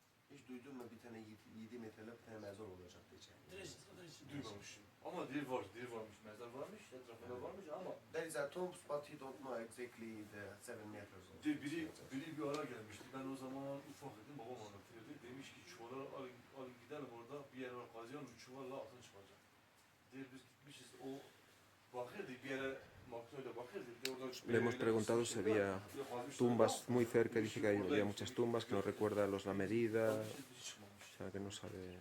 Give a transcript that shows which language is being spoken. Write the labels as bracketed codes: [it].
[tr] Hiç duydun mu bir tane 7 metrelik bir tane mezar olacak diyecek. Duymamışım. Ama dil varmış, mezar varmış, etrafında varmış ama [en] There is a tomb but he don't know exactly the 7 meters. [tr] biri bir ara gelmişti. Ben o zaman ufak idim, babam anlatıyordu. Demiş ki çuvala alın gidelim orada bir yere kazıyalım, çuvalla altın çıkacak. Diye biz gitmişiz, o bakırdı bir yere, makinayla bakırdı. [es] Le hemos preguntado si había tumbas muy cerca, dice que había muchas tumbas, que no recuerda la medida, o sea, que no sabe.